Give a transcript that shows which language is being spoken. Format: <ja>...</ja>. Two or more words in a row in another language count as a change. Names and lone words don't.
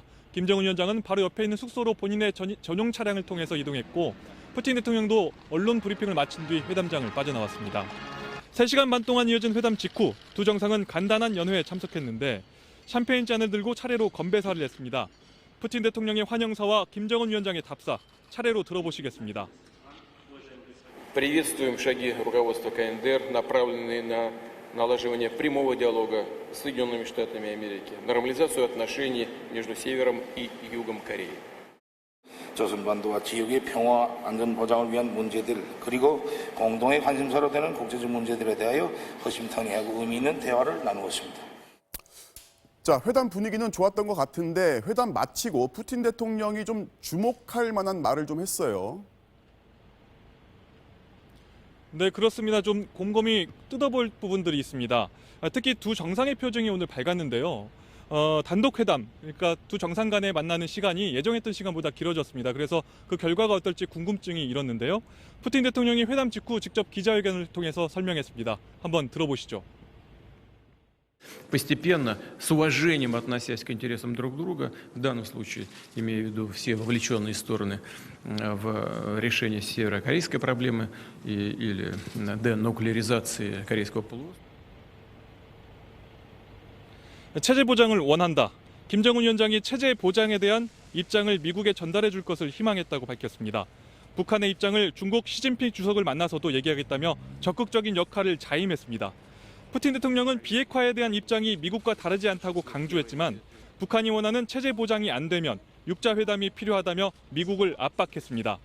<ko>김정은 위원장은 바로 옆에 있는 숙소로 본인의 전용 차량을 통해서 이동했고 푸틴 대통령도 언론 브리핑을 마친 뒤 회담장을 빠져나왔습니다. 3시간 반 동안 이어진 회담 직후 두 정상은 간단한 연회에 참석했는데 샴페인 잔을 들고 차례로 건배사를 했습니다. 푸틴 대통령의 환영사와 김정은 위원장의 답사 차례로 들어보시겠습니다.</ko> <ru>Приветствуем шаги руководства КНДР, направленные на налаживание прямого диалога с Соединенными Штатами Америки, нормализацию отношений между Севером и Югом Кореи.</ru> <ko>조선반도와 지역의 평화 안전 보장을 위한 문제들 그리고 공동의 관심사로 되는 국제적 문제들에 대하여 허심탄회하고 의미 있는 대화를 나누었습니다. 자, 회담 분위기는 좋았던 것 같은데 회담 마치고 푸틴 대통령이 좀 주목할 만한 말을 좀 했어요. 네, 그렇습니다. 좀 곰곰이 뜯어볼 부분들이 있습니다. 특히 두 정상의 표정이 오늘 밝았는데요. 단독 회담, 그러니까 두 정상 간에 만나는 시간이 예정했던 시간보다 길어졌습니다. 그래서 그 결과가 어떨지 궁금증이 일었는데요. 푸틴 대통령이 회담 직후 직접 기자회견을 통해서 설명했습니다. 한번 들어보시죠.</ko> <ru>Постепенно, с уважением относясь к интересам друг друга, в данном случае имею в виду все вовлеченные стороны в решение северокорейской проблемы или денуклеаризации Корейского полуострова.</ru> <ko>체제 보장을 원한다. 김정은 위원장이 체제 보장에 대한 입장을 미국에 전달해 줄 것을 희망했다고 밝혔습니다. 북한의 입장을 중국 시진핑 주석을 만나서도 얘기하겠다며 적극적인 역할을 자임했습니다. 푸틴 대통령은 비핵화에 대한 입장이 미국과 다르지 않다고 강조했지만 북한이 원하는 체제 보장이 안 되면 육자 회담이 필요하다며 미국을 압박했습니다.</ko>